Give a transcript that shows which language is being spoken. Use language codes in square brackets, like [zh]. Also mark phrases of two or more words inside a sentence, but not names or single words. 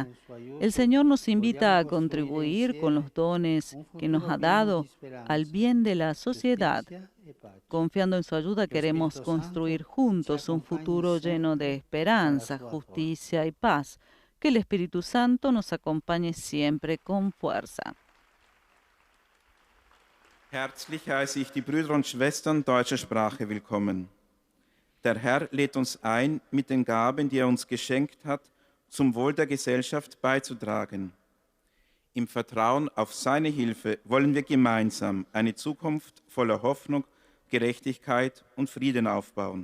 [es] El Señor nos invita a contribuir con los dones que nos ha dado al bien de la sociedad. Confiando en su ayuda, queremos construir juntos un futuro lleno de esperanza, justicia y paz. Que el Espíritu Santo nos acompañe siempre con fuerza. [de] Herzlich heiße ich die Brüder und Schwestern deutscher Sprache willkommen. Der Herr lädt uns ein, mit den Gaben, die er uns geschenkt hat, zum Wohl der Gesellschaft beizutragen. Im Vertrauen auf seine Hilfe wollen wir gemeinsam eine Zukunft voller Hoffnung, Gerechtigkeit und Frieden aufbauen.